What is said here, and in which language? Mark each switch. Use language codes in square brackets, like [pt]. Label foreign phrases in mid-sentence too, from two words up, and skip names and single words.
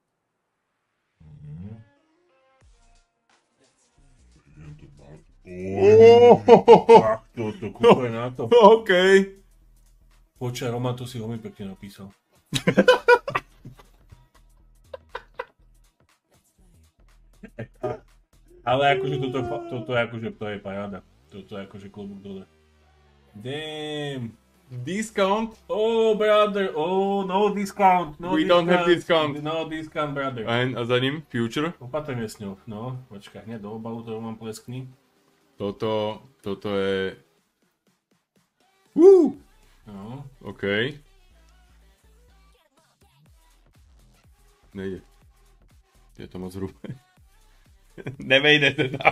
[sk] To kúpaj na to. Okej. Počkaj, Roman, to si veľmi pekne napísal. Ale akože toto je akože, to je paráda. Toto je akože klobúk dole. [en] Damn. Discount? Oh, brother, oh, no discount. No We don't have discount. No discount, brother. [sk] A za ním Future? Opatrne s ňou, no. Počkaj, hneď do obalu to mám pleskni. Toto je... No. OK. Nejde. Je to moc hrubé. Nevejde to tam.